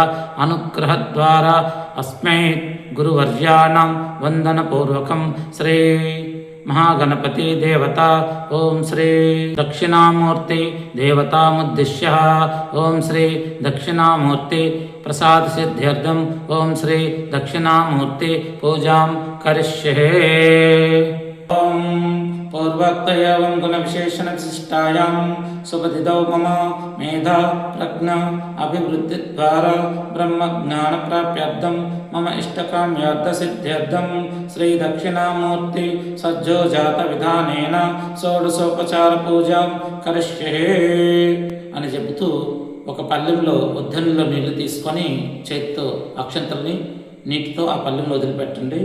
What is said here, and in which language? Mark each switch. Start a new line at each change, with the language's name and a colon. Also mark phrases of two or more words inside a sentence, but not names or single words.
Sanskrit: अनुग्रहद्वारा अस्मै गुरुवर्याणां वन्दनपूर्वकं श्री महागणपति देवता ओम श्री दक्षिणामूर्ति देवतामुद्दिश्य ओम श्री दक्षिणामूर्ति प्रसाद सिद्ध्यर्थम ओम श्री दक्षिणामूर्ति पूजां करिष्ये। ओम పూర్వోక్తయాం గుణవిశేషణవిశిష్టాయాం సుపతిదౌ మమ మేధా ప్రజ్ఞ అభివృద్ధి ద్వారా బ్రహ్మజ్ఞానప్రాప్త్యర్థం మమ ఇష్టకామ్యార్థసిద్ధ్యర్థం శ్రీ దక్షిణామూర్తి సజ్జోజాత విధానేన షోడశోపచార పూజాం కరిష్యే
Telugu: అని చెబుతూ ఒక పళ్ళెంలో ఉద్దరణలో నీళ్లు తీసుకొని చేతితో అక్షంతల్ని నీటితో ఆ పళ్ళెంలో వదిలిపెట్టండి.